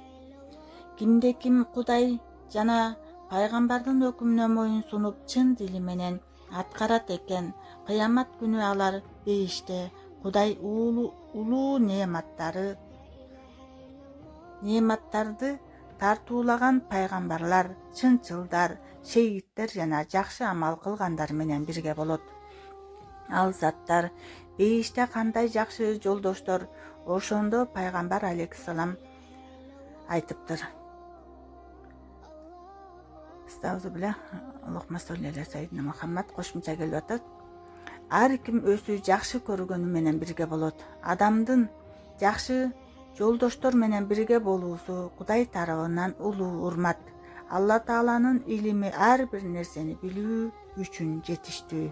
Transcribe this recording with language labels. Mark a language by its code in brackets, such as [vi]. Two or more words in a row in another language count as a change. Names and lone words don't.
[ky] Кимде ким Кудай жана пайгамбардын өкүмүнө моюн сунуп чын дили менен аткарат экен, кыямат күнү алар бейиште Кудай улуу неаматтарды тартуулаган пайгамбарлар, чынчылдар, шейиттер жана жакшы амал кылгандар менен бирге болот. Ал заттар бейиште кандай жакшы жолдоштор, ошондо пайгамбар алейхиссалам айтыптыр. [ar] أستغفر الله. اللهم صل على سيدنا محمد [ky] кошумча келип атат. Ар ким өзү жакшы көргөнү менен бирге болот. Адамдын жакшы жолдоштор менен бирге болуусу Кудай тарабынан улуу урмат. Алла Тааланын илими ар бир нерсени билүү үчүн жетиштүү.